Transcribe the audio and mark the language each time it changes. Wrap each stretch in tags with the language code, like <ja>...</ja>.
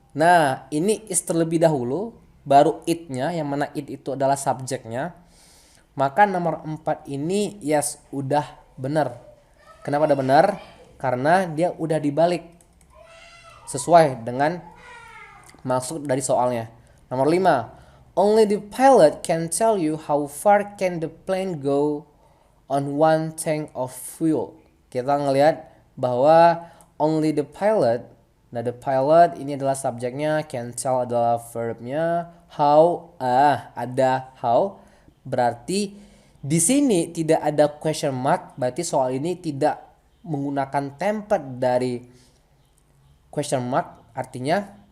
<id>Nah, ini is terlebih dahulu. Baru it-nya. Yang mana it itu adalah subjeknya. Maka nomor 4 ini yes, udah benar. Kenapa udah benar? Karena dia udah dibalik. Sesuai dengan maksud dari soalnya. Nomor 5.</id> <en>Only the pilot can tell you how far can the plane go on one tank of fuel.</en> <id>Kita ngelihat bahwa</id> <en>only the pilot.</en> <id>Nah,</id> <en>the pilot</en> <id>ini adalah subjeknya,</id> <en>can tell</en> <id>adalah verbnya, how ada how. Berarti di sini tidak ada question mark, berarti soal ini tidak menggunakan template dari question mark, artinya</id>